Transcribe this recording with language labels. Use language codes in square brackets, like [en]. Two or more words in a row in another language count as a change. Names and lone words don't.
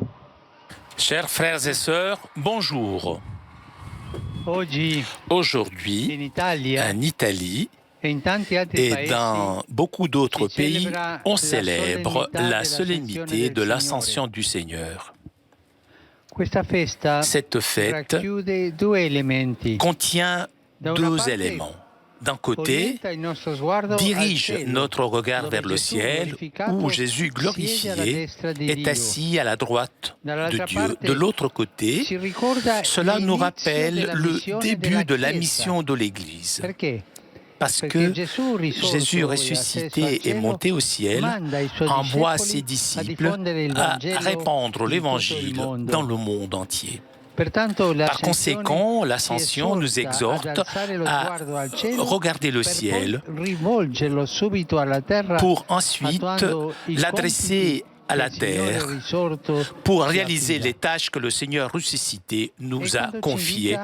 [fr] Chers frères et sœurs, bonjour. [it] Oggi [fr] Aujourd'hui, [it] in Italia [fr] en Italie [it] e in tanti altri [fr] et [it] paesi [fr] dans beaucoup d'autres pays, on la célèbre la solennité de [it] del [fr] l'Ascension [it] Signore. [fr] du Seigneur. [it] Questa festa [fr] Cette fête [it] racchiude due elementi. [fr] contient [it] Da una [fr] deux [it] parte, [fr] éléments. D'un côté, [it] orienta il nostro sguardo al [fr] dirige [it] cielo, [fr] notre regard [it] dove [fr] vers le [it] Gesù [fr] ciel [it] glorificato [fr] où Jésus [it] siede alla [fr] glorifié [it] destra di [fr] est [it] Dio. [fr] assis à la droite de [it] Dall'altra [fr] Dieu. [it] parte, [fr] De l'autre côté, [it] ci ricorda [fr] cela nous [it] l'inizio [fr] rappelle [it] della [fr] le [it] missione [fr] début [it] della [fr] de la [it] Chiesa. [fr] mission de l'Église. [it] Perché? [fr] Parce [it] Perché [fr] que [it] Gesù risorto [fr] Jésus [it] e asceso al [fr] ressuscité et [it] cielo [fr] monté au ciel [it] manda i suoi [fr] envoie [it] discepoli [fr] ses [it] a [fr] disciples [it] diffondere il [fr] à [it] Vangelo [fr] répandre [it] in tutto il [fr] l'Évangile [it] mondo. [fr] dans le monde entier. [it] Pertanto, [fr] Par conséquent, l'Ascension nous exhorte à regarder le ciel pour ensuite l'adresser à la terre pour réaliser les tâches que le Seigneur ressuscité nous a confiées.